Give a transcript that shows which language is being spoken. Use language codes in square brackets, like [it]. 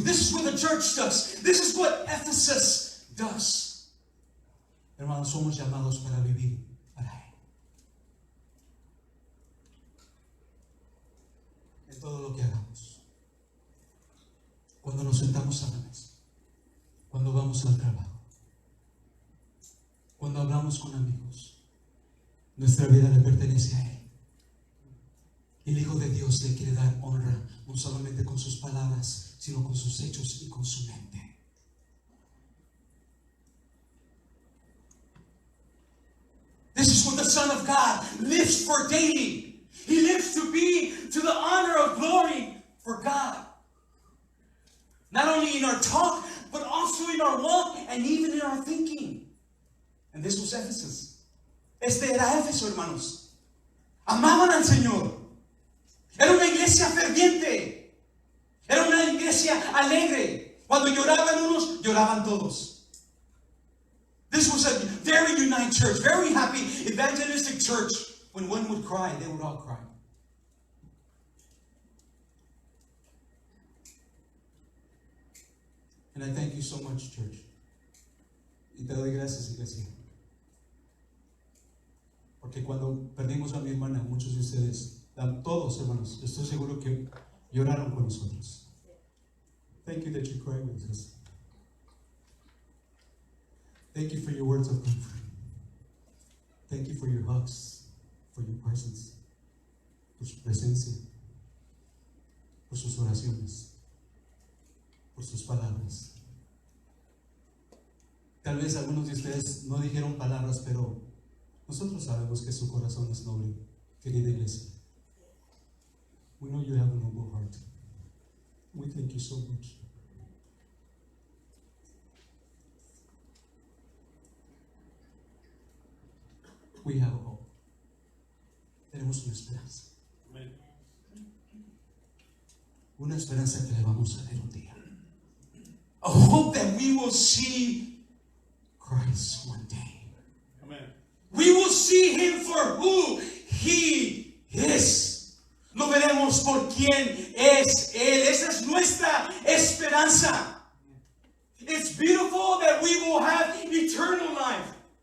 [en] This is what the church does. This is what Ephesus does. [es] Hermanos, somos llamados para vivir para Él. En todo lo que hagamos. Cuando nos sentamos a la mesa. Cuando vamos al trabajo. Cuando hablamos con amigos. Nuestra vida le pertenece a Él. El Hijo de Dios le quiere dar honra, no solamente con sus palabras, sino con sus hechos y con su mente. [en] This is what the Son of God lives for daily. He lives to be to the honor of glory for God. Not only in our talk, but also in our walk and even in our thinking. And this was Ephesus. [es] Este era Éfeso, hermanos. Amaban al Señor. Era una iglesia ferviente. Era una iglesia alegre. Cuando lloraban unos, lloraban todos. [en] This was a very united church, very happy evangelistic church. When one would cry, they would all cry. And I thank you so much, church. [es] Y te doy gracias, iglesia. Porque cuando perdimos a mi hermana, muchos de ustedes, todos hermanos, estoy seguro que lloraron con nosotros. [en] Thank you that you cried with us. Thank you for your words of comfort. Thank you for your hugs, for your presence, [es] por su presencia, por sus oraciones, por sus palabras. Tal vez algunos de ustedes no dijeron palabras, pero nosotros sabemos que su corazón es noble, querida iglesia. [en] We know you have a noble heart. We thank you so much. We have a hope. [es] Tenemos una esperanza. Amén. Una esperanza que le vamos a ver un día. [en] A hope that we will see Christ one day. [es] Amén. [en] We will see Him for who He is. [es] Lo veremos por quién es Él. Esa es nuestra esperanza. [en] It's beautiful that we will have eternal life.